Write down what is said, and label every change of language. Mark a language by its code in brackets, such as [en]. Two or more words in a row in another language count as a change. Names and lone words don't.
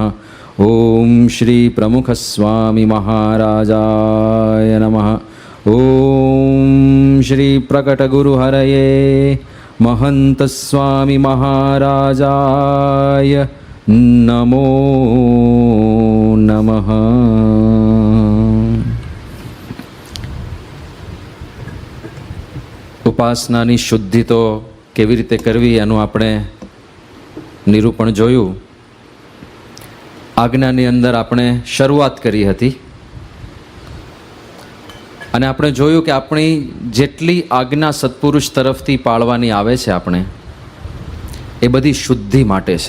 [sa] ओम श्री प्रमुख स्वामी महाराजाय नमः। ओम श्री प्रकट गुरु हरये महंत स्वामी महाराजाय नमो नमः। [gu] ઉપાસનાની શુદ્ધિ તો કેવી રીતે કરવી એનું આપણે નિરૂપણ જોયું. આજ્ઞાની અંદર આપણે શરૂઆત કરી હતી અને આપણે જોયું કે આપણી જેટલી આજ્ઞા સત્પુરુષ તરફથી પાળવાની આવે છે આપણે એ બધી શુદ્ધિ માટે છે.